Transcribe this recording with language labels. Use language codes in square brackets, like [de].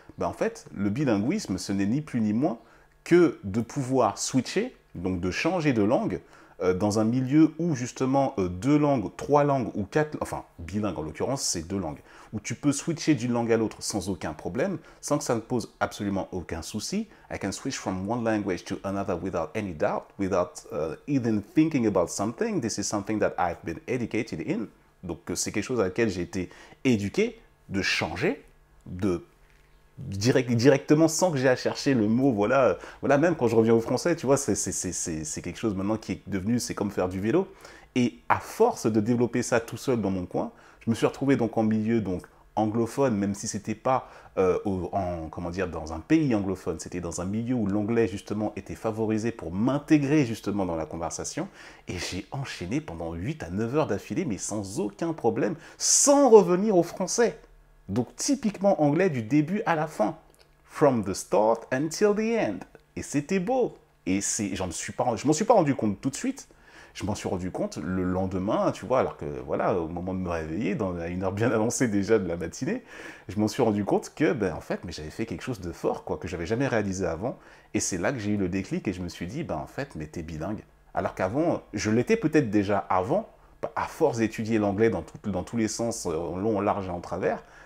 [fr] Ben, en fait, le bilinguisme, ce n'est ni plus ni moins que de pouvoir switcher, donc de changer de langue, dans un milieu où justement deux langues, trois langues ou quatre, enfin bilingue en l'occurrence, c'est deux langues, où tu peux switcher d'une langue à l'autre sans aucun problème, sans que ça ne pose absolument aucun souci. [en] I can switch from one language to another without any doubt, without even thinking about something. This is something that I've been educated in. [fr] Donc c'est quelque chose à laquelle j'ai été éduqué, de changer, de directement sans que j'ai à chercher le mot, voilà, voilà, même quand je reviens au français, tu vois, c'est quelque chose maintenant qui est devenu, c'est comme faire du vélo. Et à force de développer ça tout seul dans mon coin, je me suis retrouvé donc en milieu donc anglophone, même si c'était pas comment dire, dans un pays anglophone, c'était dans un milieu où l'anglais justement était favorisé pour m'intégrer justement dans la conversation. Et j'ai enchaîné pendant 8 à 9 heures d'affilée, mais sans aucun problème, sans revenir au français. Donc typiquement anglais du début à la fin. [en] From the start until the end. [fr] Et c'était beau. Et je m'en suis pas rendu compte tout de suite. Je m'en suis rendu compte le lendemain, tu vois, alors que voilà, au moment de me réveiller, à une heure bien avancée déjà de la matinée, je m'en suis rendu compte que, ben en fait, mais j'avais fait quelque chose de fort, quoi, que j'avais jamais réalisé avant. Et c'est là que j'ai eu le déclic et je me suis dit, ben en fait, mais t'es bilingue. Alors qu'avant, je l'étais peut-être déjà avant, à force d'étudier l'anglais dans tous les sens, en long, en large et en travers.